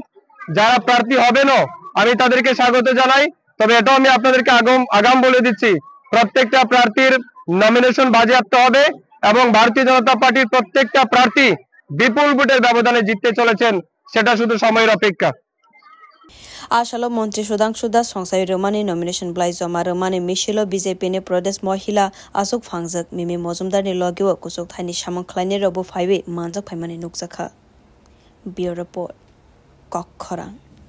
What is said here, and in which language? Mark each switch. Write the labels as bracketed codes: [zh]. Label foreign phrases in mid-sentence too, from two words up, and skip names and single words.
[bn] যারা প্রার্থী হবেন আমি তাদেরকে স্বাগত জানাই। তবে এটাও আমি আপনাদেরকে আগাম বলে দিচ্ছি প্রত্যেকটা প্রার্থীর নমিনেশন বাজেয়াপ্ত হবে এবং ভারতীয় জনতা পার্টির প্রত্যেকটা প্রার্থী বিপুল ভোটের ব্যবধানে জিততে চলেছেন, সেটা শুধু সময়ের অপেক্ষা। [trp] आसालो मन्त्री सुदांशु दास संसाय रोमानी नमिनेशन ब्लाइ जमा रोमानी मिशिलो बीजेपी ने प्रदेश महिला आसुक फांगजक मिमी मजुमदार नि लगियो कुसुक थाइनि सामंखलायनि रबो फाइवे मानजक फाइमानि नुकजाखा बियो रिपोर्ट कखरा।